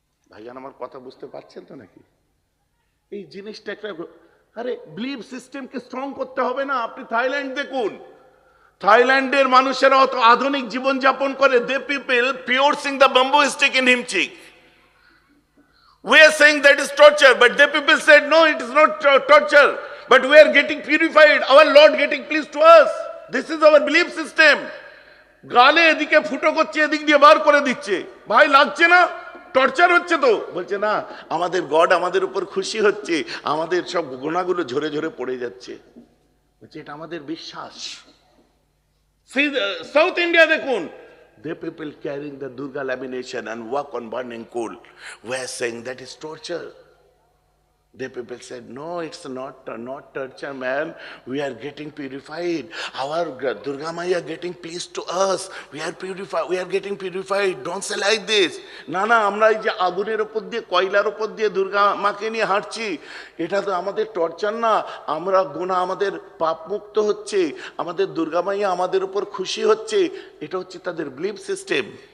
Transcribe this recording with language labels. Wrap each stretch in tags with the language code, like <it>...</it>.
<bn>ভাইজান আমার কথা বুঝতে পারছেন তো নাকি? এই জিনিসটা একটা, আরে বিলিভ সিস্টেমকে স্ট্রং করতে হবে না। আপনি থাইল্যান্ড দেখুন, থাইল্যান্ডের মানুষেরা অত আধুনিক জীবন যাপন করে,</bn> <en>They people piercing the bamboo stick in হিমচিক। We are saying that is torture, but the people said no, it is not torture, but we are getting purified, our Lord getting pleased to us. This is our belief system.</en> <bn>গালে এদিকে ফুটো করছে, এদিক দিয়ে বার করে দিচ্ছে, ভাই লাগছে না? টর্চার হচ্ছে তো? বলছে না, আমাদের গড আমাদের উপর খুশি হচ্ছে, আমাদের সব গুনাহগুলো ঝরে ঝরে পড়ে যাচ্ছে। বলছে এটা আমাদের বিশ্বাস। সাউথ ইন্ডিয়া দেখুন,</bn> <en>the people carrying the Durga lamination and walk on burning coal. We are saying that is torture. The people said, no, it's not torture, man. We are getting purified. Our Durga Maya getting pleased to us. We are purified. We are getting purified. Don't say like this.</en> <bn>না না, আমরা এই যে আগুনের উপর দিয়ে, কয়লার উপর দিয়ে দুর্গা মাকে নিয়ে হাঁটছি, এটা তো আমাদের টর্চার না। আমরা গুনাহ, আমাদের পাপ মুক্ত হচ্ছে, আমাদের দুর্গা মাইয়া আমাদের উপর খুশি হচ্ছে। এটা হচ্ছে তাদের বিলিভ সিস্টেম।</bn>